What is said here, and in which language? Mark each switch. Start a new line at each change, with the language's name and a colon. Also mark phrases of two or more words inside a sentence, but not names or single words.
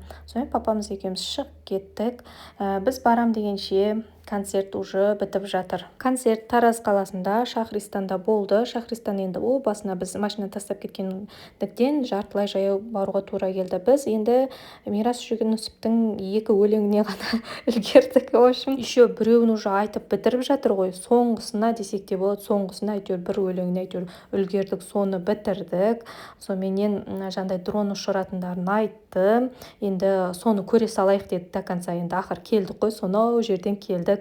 Kazakh: Сонымен папамыз екеуміз шығып кеттік. Біз барам дегенше концерт уже бітіп жатыр. Концерт Тараз қаласында, Шахристанда болды. Шахристан енді ол басына біз машина тастап кеткендіктен жартылай жаяу баруға тура келді. Біз енді Мирас Жүгінісовтің 2 өлеңіне ғана үлгердік.
Russian: В общем, еще
Kazakh: біреуін уже айтып бітіріп жатыр ғой. Соңғысына десек те болады, соңғысына әйтеуір бір өлеңіне әйтеуір үлгердік, соны бітірдік. Соменен жаңағыдай дрон ұшыратындарын айтты. Енді соны көре салайық деді
Russian: до конца.
Kazakh: Енді ақыр келдік қой, сонау жерден келдік.